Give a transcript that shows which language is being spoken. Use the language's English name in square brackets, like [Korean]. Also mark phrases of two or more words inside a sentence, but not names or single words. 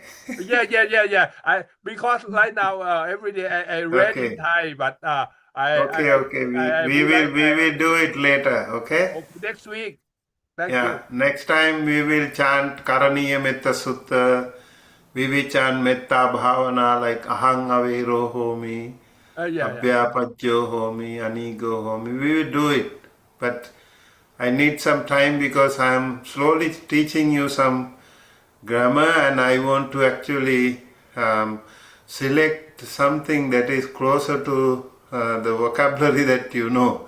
[English] Yeah. Because right now every day I read in Okay. Thai, but Okay. We will do it later, okay? next week. Thank Yeah, you. next time we will chant Karaniya Metta Sutta. We will chant Metta Bhavana like [Pali] Ahang Avero Homi, [English] Yeah. [Pali] Abhyapajyo Homi, Anigo Homi. [English] We will do it, but I need some time because I am slowly teaching you some grammar and I want to actually select something that is closer to the vocabulary that you know.